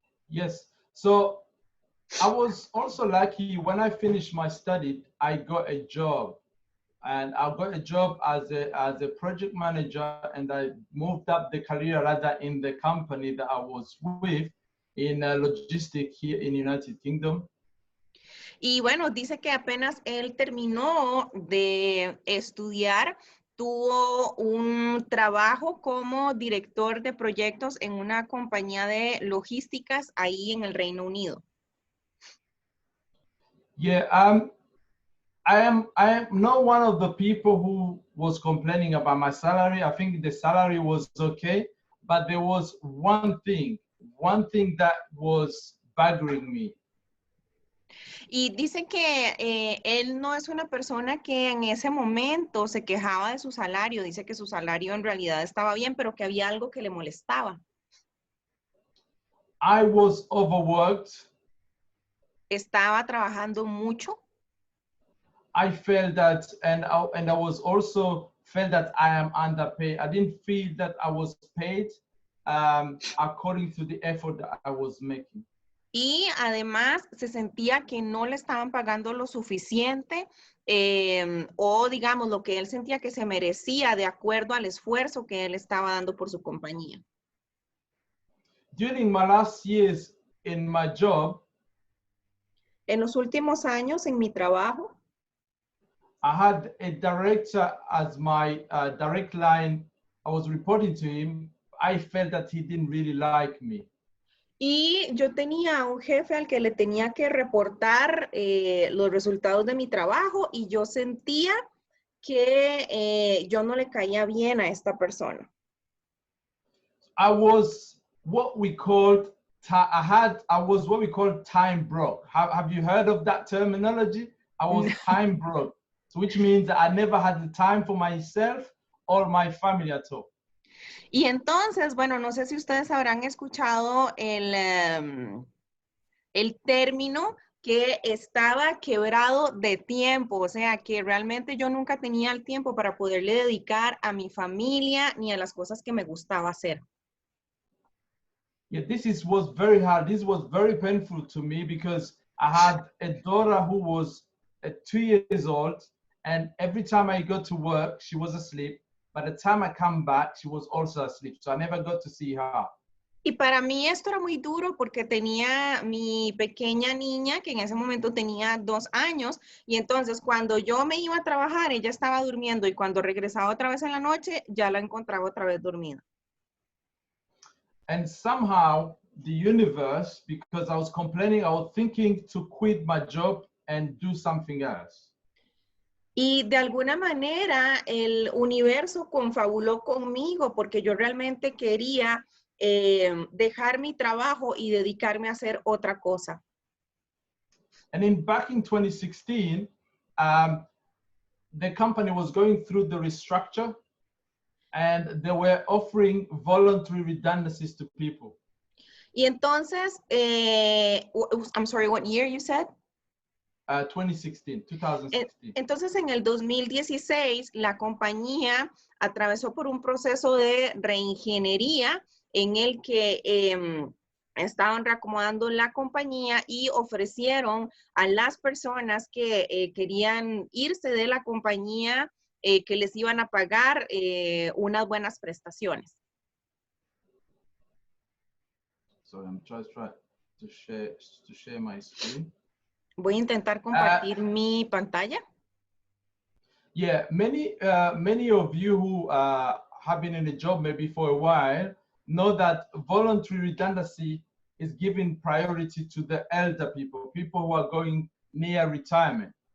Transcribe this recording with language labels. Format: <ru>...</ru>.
<en>Yes, so I was also lucky when I finished my study, I got a job and I got a job as a project manager, and I moved up the career rather in the company that I was with in logistics here in United Kingdom.</en> <es>Y bueno, dice que apenas él terminó de estudiar, tuvo un trabajo como director de proyectos en una compañía de logísticas ahí en el Reino Unido.</es> <en>Yeah, I am not one of the people who was complaining about my salary. I think the salary was okay, but there was one thing that was bugging me.</en> <es>Y dice que él no es una persona que en ese momento se quejaba de su salario, dice que su salario en realidad estaba bien, pero que había algo que le molestaba.</es> <en>I was overworked.</en> <es>Estaba trabajando mucho.</es> <en>I felt that, and I was also felt that I am underpaid. I didn't feel that I was paid according to the effort that I was making.</en> <es>Y además se sentía que no le estaban pagando lo suficiente o digamos lo que él sentía que se merecía de acuerdo al esfuerzo que él estaba dando por su compañía.</es> <en>During my last years in my job,</en> <es>En los últimos años en mi trabajo,</es> <en>I had a director as my direct line. I was reporting to him. I felt that he didn't really like me.</en> <es>y yo tenía un jefe al que le tenía que reportar los resultados de mi trabajo y yo sentía que yo no le caía bien a esta persona.</es> <en>I was what we called I was what we call time broke. Have you heard of that terminology? I was time broke, which means that I never had the time for myself or my family at all.</en> <es>Y entonces, bueno, no sé si ustedes habrán escuchado el término que estaba quebrado de tiempo, o sea, que realmente yo nunca tenía el tiempo para poderle dedicar a mi familia ni a las cosas que me gustaba hacer.</es> <en>Yeah, was very hard. This was very painful to me because I had a daughter who was 2 years old, and every time I go to work, she was asleep. By the time I come back, she was also asleep, so I never got to see her.</en> <es>Y para mí esto era muy duro porque tenía mi pequeña niña que en ese momento tenía 2 años y entonces cuando yo me iba a trabajar ella estaba durmiendo y cuando regresaba otra vez en la noche ya la encontraba otra vez dormida.</es> <en>And somehow the universe, because I was complaining, I was thinking to quit my job and do something else.</en> <es>Y de alguna manera el universo confabuló conmigo porque yo realmente quería dejar mi trabajo y dedicarme a hacer otra cosa.</es> <en>And back in 2016, the company was going through the restructure and they were offering voluntary redundancies to people.</en> <es>Y entonces,</es> <en>I'm sorry, what year you said? 2016.</en> <es>Entonces, en el 2016, la compañía atravesó por un proceso de reingeniería en el que estaban reacomodando la compañía y ofrecieron a las personas que querían irse de la compañía que les iban a pagar unas buenas prestaciones.</es> <en>So I'm just trying to share my screen.</en> <es>Voy a intentar compartir mi pantalla.</es> <en>Yeah, many of you who have been in a job maybe for a while know that voluntary redundancy is giving priority to the elder people who are going near retirement.</en>